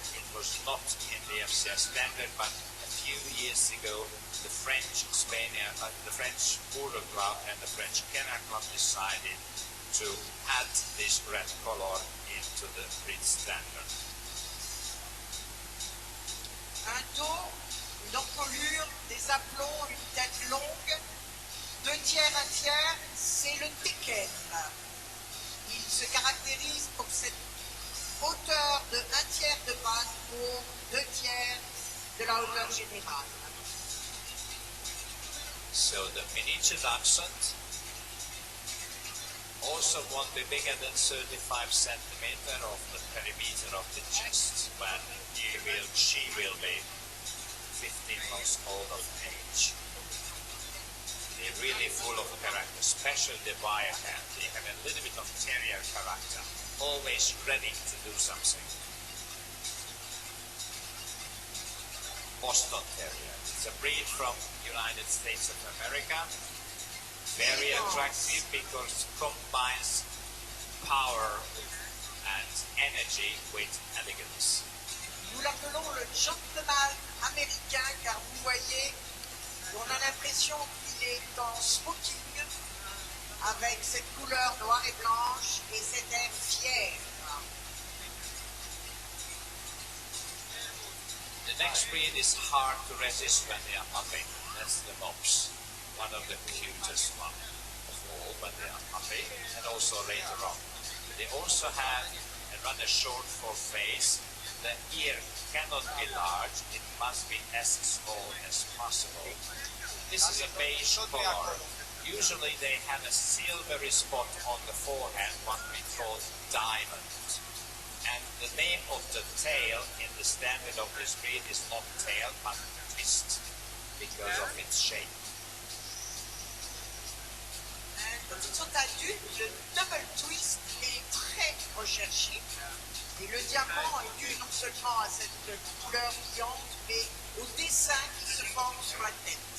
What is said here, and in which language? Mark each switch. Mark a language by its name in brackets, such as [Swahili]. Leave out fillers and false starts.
[English] It was not in the FCI standard, but a few years ago, the French Spaniel, the French Poodle Club and the French Kennel Club decided to add this red color into the breed standard. [French] Un dos, une encolure, des aplombs, une tête longue, 2 tiers, 1 tiers, c'est le Tekken. Il se caractérise pour cette hauteur de 1 tiers de base pour 2 tiers de la hauteur générale. [English] So the miniature dachshund also won't be bigger than 35 centimeter of the perimeter of the chest when she will be 15 months old of age. They're really full of character, especially the Wirehead. They have a little bit of terrier character, always ready to do something. Boston Terrier. It's a breed from United States of America. Very attractive because it combines power and energy with elegance. [French] Nous l'appelons le gentleman américain car vous voyez, on a l'impression qu'il est en smoking avec cette couleur noire et blanche et cet air fier. [English] The next breed is hard to resist when they are puppy. That's the mops. One of the cutest one of all when they are puppy, and also later on. They also have a rather short foreface. The ear cannot be large, it must be as small as possible. This is a beige color. Usually they have a silvery spot on the forehead, what we call diamond. And the name of the tail in the standard of this breed is not tail, but twist, because of its shape. [French] Quand ils sont adultes, le double twist est très recherché. Et le diamant est dû non seulement à cette couleur brillante, mais au dessin qui se forme sur la tête.